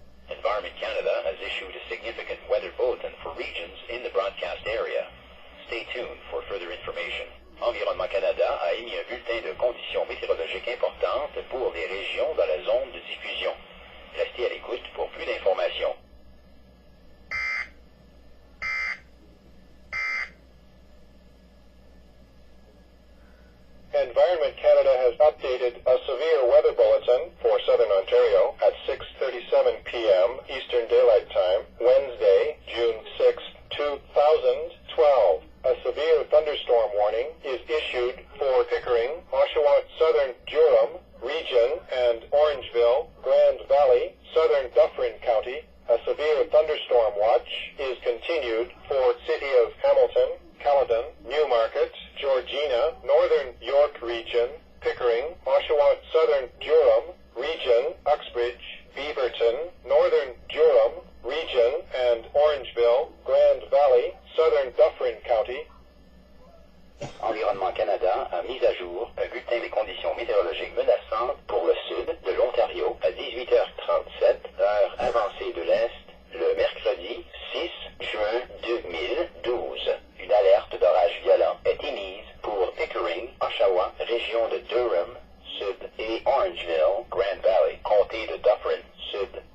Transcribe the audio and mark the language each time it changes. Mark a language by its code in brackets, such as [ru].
[en] Environment Canada has issued a significant weather bulletin for regions in the broadcast area. Stay tuned for further information. [fr] Environnement Canada a émis un bulletin de conditions météorologiques importantes pour les régions dans la zone de diffusion. Restez à l'écoute pour plus d'informations. [en] Environment Canada has updated a severe weather bulletin for Southern Ontario at 6:37 p.m. Eastern Daylight Time, Wednesday, June 6, 2012. A severe thunderstorm warning is issued for Pickering, Oshawa, Southern Durham Region, and Orangeville, Grand Valley, Southern Dufferin County. A severe thunderstorm watch is continued for City of Hamilton, Caledon, Newmarket, Georgina, Northern York Region, Pickering, Oshawa, Southern Durham Region, Uxbridge, Beaverton, Northern Durham Region, and Orangeville, Grand Valley, Southern Dufferin County. [fr] Environnement Canada a mis à jour un bulletin des conditions météorologiques menaçantes pour le sud de l'Ontario à 18h37, heure avancée de l'Est, le mercredi 6 juin 2012. Une alerte d'orage violent est émise pour Pickering, Oshawa, région de Durham, sud, et Orangeville, Grand Valley, comté de Dufferin, sud.